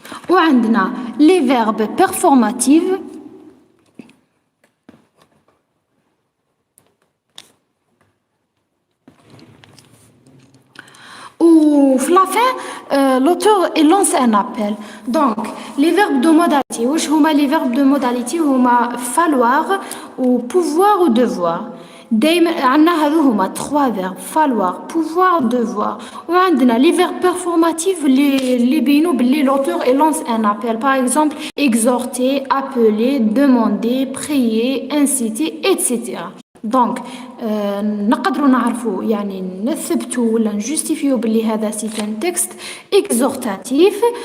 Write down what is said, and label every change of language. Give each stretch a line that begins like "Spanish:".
Arabic: وعندنا
French: les verbes performatifs
Arabic: وفي
French: la fin l'auteur lance un appel. Donc les verbes de modalité
Arabic: واش هما
French: les verbes de modalité هما falloir و pouvoir و devoir.
Arabic: دايما عندنا هذو هما 3
French: verbes falloir pouvoir devoir. وعندنا les verbes performatifs
Arabic: اللي بينوا باللي
French: l'auteur lance un appel par exemple exhorter, appeler, demander, prier, inciter, etc.
Arabic: دونك نقدروا نعرفوا يعني نثبتوا ولا نجوستيفيو باللي هذا
French: سي ان تكست اكزورتاتيف.